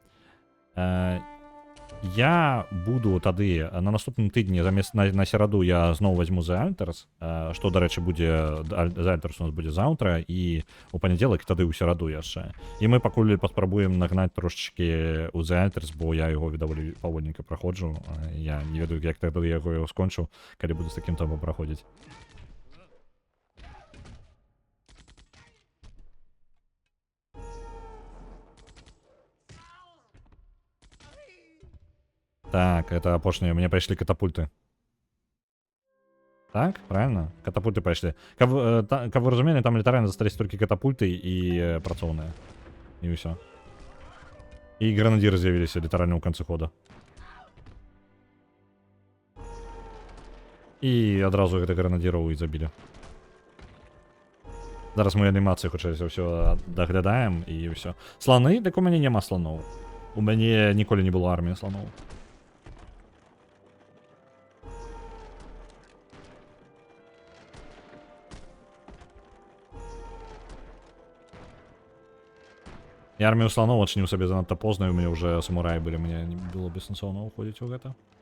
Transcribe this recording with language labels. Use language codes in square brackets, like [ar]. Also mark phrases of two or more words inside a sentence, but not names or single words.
[be] Я буду тады на наступным тыдні замест на сераду я зноў возьму The Alters, што, дарэчы, будзе The Alters у нас будзе заўтра і у панядзелак тады ў сераду яшчэ. І мы пакуль паспрабуем нагнаць трошачкі у The Alters, бо я яго даволі павольненька праходжу. Я не ведаю, як тады я яго скончу, калі буду з такім тэмпам праходзіць. [ru] Так, это апошние. Мне пришли катапульты. Так, правильно? Катапульты пришли. Как вы разумели, там літаральна застались только катапульты и працоўныя. И все. И гранадиры з'явились [be] літаральна ў канцы [ru] хода. [be] И адразу гэта гранадзіраў і забілі. Зараз мы анімацыі хутчэй за ўсё даглядаем і ўсё. Сланы? Дык у мяне няма слоноў. У мяне ніколі не было арміі слоноў. Я армію слоноў адчыніў сабе занадта позна, і у мяне ўжо самураі былі, мне не было бессэнсоўна ўходзіць у гэта.